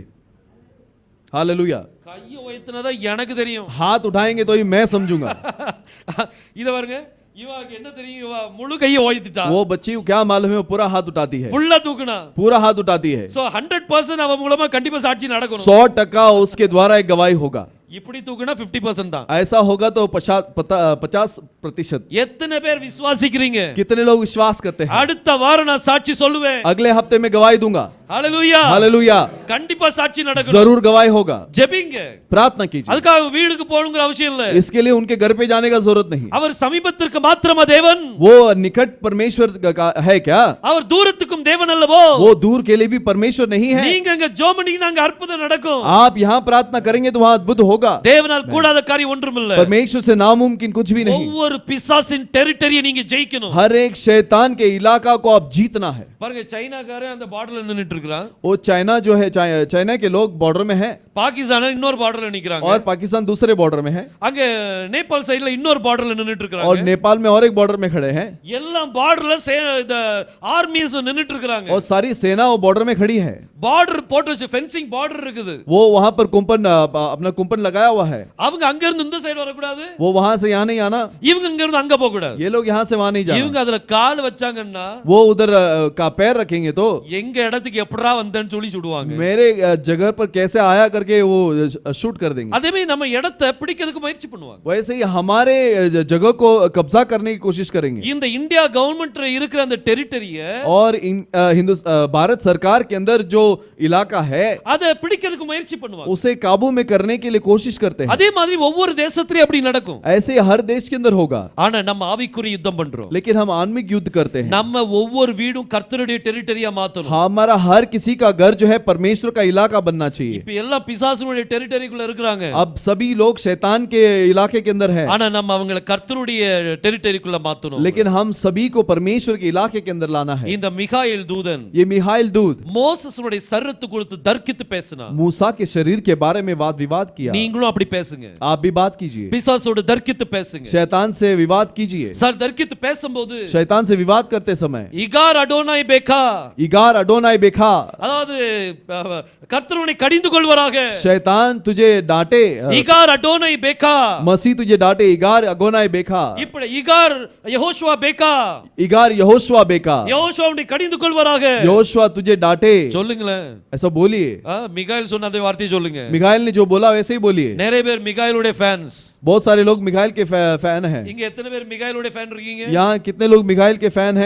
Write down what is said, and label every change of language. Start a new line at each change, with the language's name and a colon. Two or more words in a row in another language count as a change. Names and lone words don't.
Hindi: हालेलुया.
Tamil: கையை உயர்த்தினதா எனக்கு தெரியும்.
Hindi: हाथ उठाएंगे तो ही मैं समझूंगा.
Tamil: இத பாருங்க, இவாக்கு என்ன தெரியும், இவ முழு கையை உயர்த்திட்டா.
Hindi: वो बच्ची को क्या मालूम है, वो पूरा हाथ उठाती है,
Tamil: ஃபுல்லா தூக்குனா.
Hindi: पूरा हाथ उठाती है.
Tamil: சோ 100% அவ மூலமா கண்டிப்பா சாட்சி நடக்கணும்.
Hindi: 100% उसके द्वारा एक गवाही होगा.
Tamil: இப்படி தூக்குனா 50% தான்.
Hindi: ऐसा होगा तो 50%.
Tamil: எத்தனை பேர் விசுவாசிக்கிறீங்க?
Hindi: कितने लोग विश्वास करते हैं?
Tamil: அடுத்த வாரம் நான் சாட்சி சொல்லுவேன்.
Hindi: अगले हफ्ते में गवाही दूंगा.
Tamil: ஹalleluya.
Hindi: हालेलुया.
Tamil: கண்டிப்பா சாட்சி நடக்கும்.
Hindi: जरूर गवाही होगा.
Tamil: ஜெபிங்க.
Hindi: प्रार्थना कीजिए.
Tamil: அதுக்காக வீட்டுக்கு போகணும்ங்கற அவசியம் இல்ல.
Hindi: इसके लिए उनके घर पे जाने का जरूरत नहीं.
Tamil: அவர் சமீபத்திற்கு மாத்திரமா தேவன்?
Hindi: वो निकट परमेश्वर का है क्या?
Tamil: அவர் தூரத்துக்கும் தேவன் அல்லவோ?
Hindi: वो दूर के लिए भी परमेश्वर नहीं है.
Tamil: நீங்க அங்க ஜெபம் பண்ணீங்கன்னா அங்க அற்புதம் நடக்கும்.
Hindi: आप यहाँ प्रार्थना करेंगे तो वहाँ अद्भुत होगा.
Tamil: தேவனால் கூடாத காரியம் ஒன்றுமில்ல.
Hindi: परमेश्वर से नामुमकिन कुछ भी नहीं.
Tamil: ஒவ்வொரு பிசாசின் டெரிட்டரியை நீங்க ஜெயிக்கணும்.
Hindi: हर एक शैतान के इलाका को आप जीतना है.
Tamil: பாருங்க சைனாக்காரன் அந்த பார்டர்ல நின்னுட்டு இருக்கான்.
Hindi: वो चाइना जो है चाइना के लोग बॉर्डर में है
Tamil: பாகிஸ்தான் இன்னொரு பார்டர்ல நிக்கறாங்க.
Hindi: और पाकिस्तान दूसरे बॉर्डर में है
Tamil: அங்க நேபாள் சைடுல இன்னொரு பார்டர்ல நின்னுட்டு
Hindi: और
Tamil: இருக்காங்க.
Hindi: नेपाल में और एक बॉर्डर में खड़े हैं
Tamil: எல்லாம் பார்டர்ல இந்த ஆர்மிஸ் நின்னுட்டு இருக்காங்க.
Hindi: और सारी सेना वो बॉर्डर में खड़ी है.
Tamil: பார்டர் போட்டு வச்சு
English: fencing border
Tamil: இருக்குது.
Hindi: वो वहां पर कुंपन अपना कुंपन लगाया हुआ है.
Tamil: அவங்க அங்க இருந்து இந்த சைடு வர கூடாது.
Hindi: वो वहां से यहाँ नहीं आना.
Tamil: இவங்க இங்க இருந்து அங்க போக கூடாது.
Hindi: ये लोग यहाँ से वहां नहीं जाना.
Tamil: இவங்க அதுல கால் வச்சாங்கன்னா
Hindi: वो उधर का पैर रखेंगे तो
Tamil: எங்க இடத்துக்கு எப்படா வந்தேன்னு சொல்லி சுடுவாங்க.
Hindi: मेरे जगह पर कैसे आया करके वो शूट कर देंगे.
Tamil: அதே மாதிரி நம்ம இடத்தை பிடிக்கிறதுக்கு முயற்சி பண்ணுவாங்க.
Hindi: वैसे ही हमारे जगह को कब्जा करने की कोशिश करेंगे.
Tamil: இந்த இந்தியா கவர்மெண்ட் இருக்கிற அந்த டெரிட்டரிய
Hindi: और भारत सरकार के अंदर जो इलाका है
Tamil: அதை பிடிக்கிறதுக்கு முயற்சி பண்ணுவாங்க.
Hindi: उसे काबू में करने के लिए कोशिश करते हैं.
Tamil: அதே மாதிரி ஒவ்வொரு தேசத்திலயும் அப்படி நடக்கும்.
Hindi: ऐसे ही हर देश के अंदर होगा.
Tamil: ஆனா நம்ம ஆவிக்குரிய யுத்தம் பண்றோம்.
Hindi: लेकिन हम आत्मिक युद्ध करते हैं.
Tamil: நம்ம ஒவ்வொரு வீடும் கர்த்தருடைய டெரிட்டரியா மாத்தணும்.
Hindi: हमारा हर किसी का घर जो है परमेश्वर का इलाका बनना चाहिए.
Tamil: இப்ப எல்லாம் பிசாசுடைய டெரிட்டரிக்குள்ள இருக்காங்க.
Hindi: अब सभी लोग शैतान के इलाके के अंदर है.
Tamil: ஆனா நம்ம அவங்களை கர்த்தருடைய டெரிட்டரிக்குள்ள மாத்தணும்.
Hindi: लेकिन हम सभी को परमेश्वर के इलाके के अंदर लाना है.
Tamil: இந்த மிகாኤल தூதன்
Hindi: ये मिहाइल दूत
Tamil: மோசேசுடைய சரீரத்து குறித்து தர்க்கித்து பேசினா.
Hindi: मूसा के शरीर के बारे में वाद विवाद किया.
Tamil: நீங்களும் அப்படி பேசுங்க.
Hindi: आप भी बात कीजिए.
Tamil: பிசாசோட தர்க்கித்து பேசுங்க.
Hindi: शैतान से विवाद कीजिए.
Tamil: சார் தர்க்கித்து பேசும்போது
Hindi: शैतान से विवाद करते समय
Hebrew: יגער אדני בך יגער אדני בך
Tamil: அதாவது கர்த்தருனை கடிந்து கொள்வாராக.
Hindi: शैतान तुझे डांटे.
Hebrew: יגער אדני בך
Hindi: मसीह तुझे डांटे.
Hebrew: יגער אדני בך. இப்படி יגער יהושע בך יגער יהושע בך.
Tamil: யெகோஷுவாவை கடிந்து கொள்வாராக.
Hindi: यहोशुआ तुझे डांटे.
Tamil: சொல்லுங்களேன்.
Hindi: ऐसा बोलिए.
Tamil: மிகாኤल சொன்ன அதே வார்த்தையை சொல்லுங்க.
Hindi: मिखाइल ने जो बोला वैसे ही बोलिए.
Tamil: நிறைய பேர் மிகாኤलோட ஃபேன்ஸ்.
Hindi: बहुत सारे लोग मिखाइल के फैन हैं.
Tamil: இங்க எத்தனை பேர் மிகாएलோட ஃபேன் இருக்கீங்க?
Hindi: यहाँ कितने लोग मिखाइल के फैन हैं?